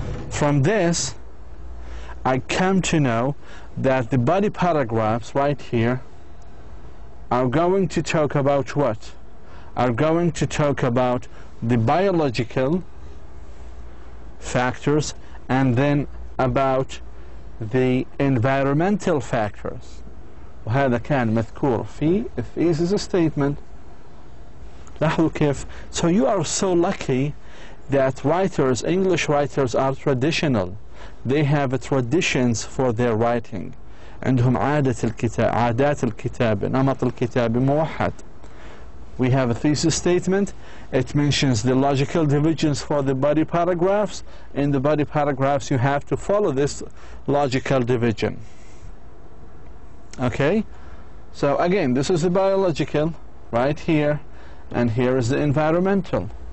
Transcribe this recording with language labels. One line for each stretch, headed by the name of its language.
English: From this, I come to know that the body paragraphs right here are going to talk about what? Are going to talk about the biological factors and then about the environmental factors.
Arabic: وهذا كان مذكور في thesis statement. لاحظوا كيف.
English: So you are so lucky that writers, English writers, are traditional. They have traditions for their writing.
Arabic: عندهم عادات الكتابة نمط الكتابة موحد.
English: We have a thesis statement. It mentions the logical divisions for the body paragraphs. In the body paragraphs you have to follow this logical division. Okay, so again, this is the biological right here, and here is the environmental.